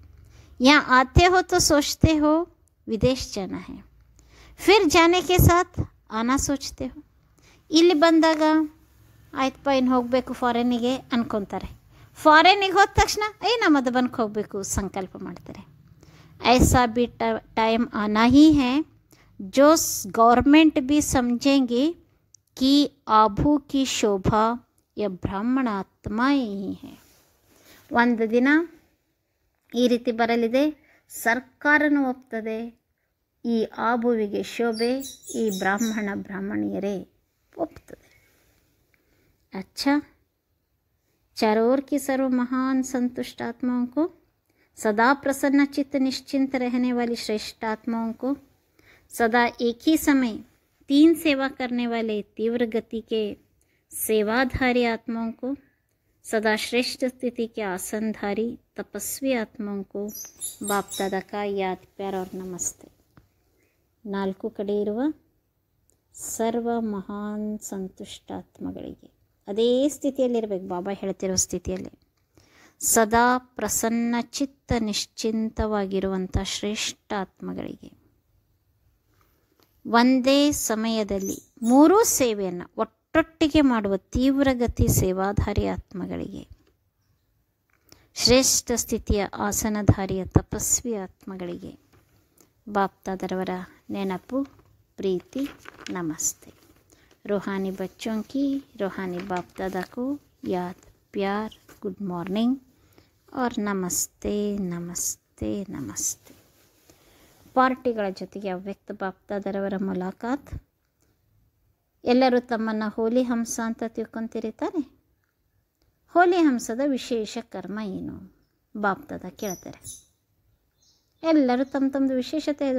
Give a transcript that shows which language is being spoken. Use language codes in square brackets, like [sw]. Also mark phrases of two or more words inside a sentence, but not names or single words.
[hi] या आते हो तो सोचते हो विदेश जाना है, फिर जाने के साथ आना सोचते हो. [kn] ಇಲ್ಲಿ ಬಂದಾಗ ಆಯ್ತಪ್ಪ ಇನ್ನು ಹೋಗಬೇಕು ಫಾರಿನಿಗೆ ಅನ್ಕೊತಾರೆ. ಫಾರಿನಿಗೆ ಹೋದ ತಕ್ಷಣ ನಾ ಮಧುಬನಕ್ಕೆ ಹೋಗಬೇಕು ಸಂಕಲ್ಪ ಮಾಡ್ತಾರೆ. [hi] ऐसा भी टाइम आना ही है जो गवर्नमेंट भी ಸಮझेंगे कि आभू की शोभा यह ब्राह्मण आत्माएं ही है. [kn] ಒಂದು ದಿನ ಈ ರೀತಿ ಬರಲಿದೆ, ಸರ್ಕಾರನೂ ಒಪ್ತದೆ, ಈ ಆಬುವಿಗೆ ಶೋಭೆ ಈ ಬ್ರಾಹ್ಮಣಿಯರೇ ಒಪ್ತದೆ. [hi] अच्छा, चारों ओर की सर्व महान संतुष्ट आत्माओं को, सदा प्रसन्न चित्त निश्चिंत रहने वाली श्रेष्ठ आत्माओं को, सदा एक ही समय 3 सेवा करने वाले तीव्र गति के सेवाधारी आत्माओं को, सदा श्रेष्ठ स्थिति के आसनधारी तपस्वी आत्माओं को बाप दादा का याद प्यार और नमस्ते. [kn] 4 ಕಡೆ ಇರುವ ಸರ್ವ ಮಹಾನ್ ಸಂತುಷ್ಟಾತ್ಮಗಳಿಗೆ ಅದೇ ಸ್ಥಿತಿಯಲ್ಲಿರಬೇಕು. ಬಾಬಾ ಹೇಳ್ತಿರೋ ಸ್ಥಿತಿಯಲ್ಲಿ ಸದಾ ಪ್ರಸನ್ನ ಚಿತ್ತ ನಿಶ್ಚಿಂತವಾಗಿರುವಂಥ ಶ್ರೇಷ್ಠ ಆತ್ಮಗಳಿಗೆ, ಒಂದೇ ಸಮಯದಲ್ಲಿ 3 ಸೇವೆಯನ್ನು ಒಟ್ಟೊಟ್ಟಿಗೆ ಮಾಡುವ ತೀವ್ರಗತಿ ಸೇವಾಧಾರಿ ಆತ್ಮಗಳಿಗೆ, ಶ್ರೇಷ್ಠ ಸ್ಥಿತಿಯ ಆಸನಧಾರಿಯ ತಪಸ್ವಿ ಆತ್ಮಗಳಿಗೆ ಬಾಪ್ದಾದರವರ ನೆನಪು, [hi] प्रीति, नमस्ते. रूहानी बच्चों की रूहानी बाप दादा को याद प्यार, [en] good morning [hi] और नमस्ते नमस्ते नमस्ते. [kn] ಪಾರ್ಟಿಗಳ ಜೊತೆಗೆ ಅವ್ಯಕ್ತ ಬಾಪ್ ದಾದರವರ ಮುಲಾಕಾತ್. ಎಲ್ಲರೂ ತಮ್ಮನ್ನು ಹೋಲಿ ಹಂಸ ಅಂತ ತಿಳ್ಕೊತೀರಿ ತಾನೆ? ಹೋಲಿ ಹಂಸದ ವಿಶೇಷ ಕರ್ಮ ಏನು? ಬಾಪ್ ದಾದ ಕೇಳ್ತಾರೆ. ಎಲ್ಲರೂ ತಮ್ಮದು ವಿಶೇಷತೆ ಇದೆ.